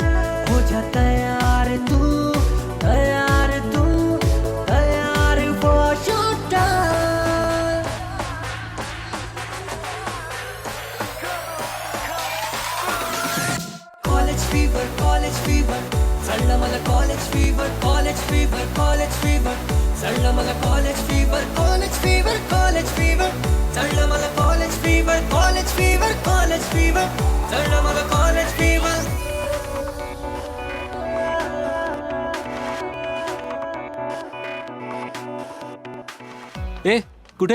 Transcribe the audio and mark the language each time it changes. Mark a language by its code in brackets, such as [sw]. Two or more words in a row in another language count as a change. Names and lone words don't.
[hi] हो जा तैयार तू, तैयार तू, तैयार [en] for your time. College fever, college fever. [mr] चढलं मला [en] college fever, college fever, college fever. [mr] चढलं मला [en] college fever, college fever, college fever. [mr] चढलं मला [en] college fever, college fever, college fever. [mr] चढलं मला [en] college fever. [mr] ए कुठे?